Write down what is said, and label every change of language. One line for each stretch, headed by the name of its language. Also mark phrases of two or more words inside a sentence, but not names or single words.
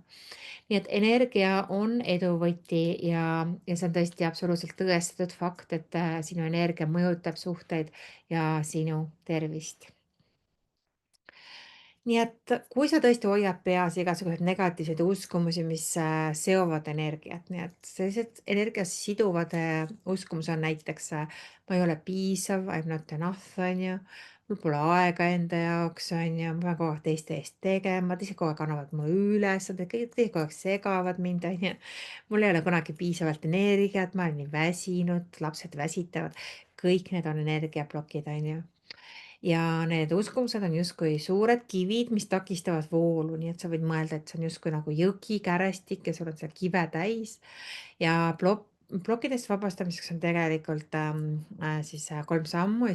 Estonian: nii et energia on edu võti ja see on tõesti absoluutselt tõestatud fakt, et sinu energia mõjutab suhteid ja sinu tervist. Nii et kui sa tõesti hoiad peas igasuguseid negatiivseid uskumusi, mis seovad energiat, nii et sellised energiat siduvad uskumused on näiteks ma ei ole piisav,
English: I m not enough,
Estonian: on ju. Mul pole aega enda jaoks, on ju, ma pean kogu aeg teiste eest tegema, teised kogu aeg annavad mulle ülesanded, kõik teised kogu aeg segavad mind, on ju. mul ei ole kunagi piisavalt energiat, ma olen nii väsinud, lapsed väsitavad, kõik need on energiaplokid, on ju ja need uskumused on justkui suured kivid, mis takistavad voolu, nii et sa võid mõelda, et see on justkui nagu jõgi, kärestik ja sul on seal kive täis ja plokkidest vabastamiseks on tegelikult siis 3 sammu.